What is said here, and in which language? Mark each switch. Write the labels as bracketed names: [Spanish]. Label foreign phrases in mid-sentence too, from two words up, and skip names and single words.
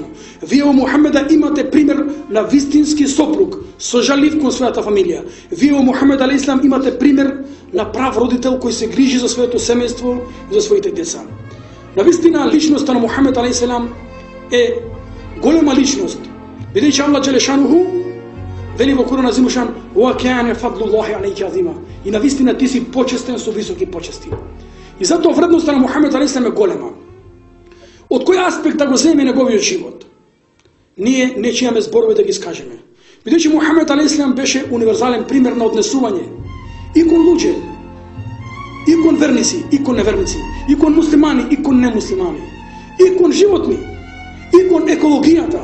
[Macedonian] Вие во Мухамеда имате пример на вистински сопруг, сожалив кон својата фамилија. Вие во Мухамед алейхиссалам имате пример на прав родител кој се грижи за своето семејство и за своите деца. Навистина личноста на Мухамед алейхиссалам е голема личност, бидејќи Аллах Джелешану вели во [Arabic] القرآن عظيم الشأن: "وكان فضل الله عليك عظيما." [Macedonian] И навистина ти си почестен со високи почести. И затоа вредноста на Мухамед алейхиссалам е голема. Од кој аспект да го земе неговиот живот? Ние не чијаме зборови да ги скажеме. Бидејќи Мухамед алейхиссалам беше универзален пример на однесување и кон луѓе, и кон верници, и кон неверници, и кон муслимани, и кон немуслимани, и кон животни, и кон екологијата.